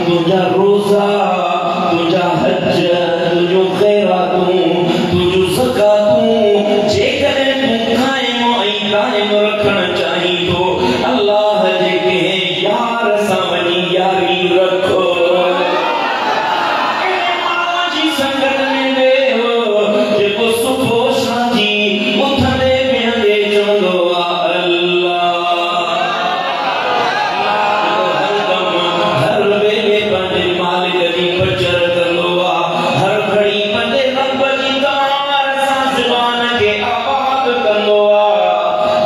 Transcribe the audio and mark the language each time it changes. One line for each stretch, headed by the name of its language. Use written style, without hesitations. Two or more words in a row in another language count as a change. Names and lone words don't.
Sindhi: तुझा रोजा, तुझा हज, तुझो खैरातूं, तुझो ज़कातूं जेकर तू कायम ऐं दाइम रखण चाही तो अल्लाह जे के यार सां वञी यारी रखो। जी संगत में वेहो जेको सुबुह सांझी उथंदे वेहंदे चवंदो आहे हर वेले पंहिंजे मालिक जी बचर कंदो आहे, हर घड़ी पंहिंजे रब जी दरबार सां ज़ुबान खे आबाद कंदो आहे।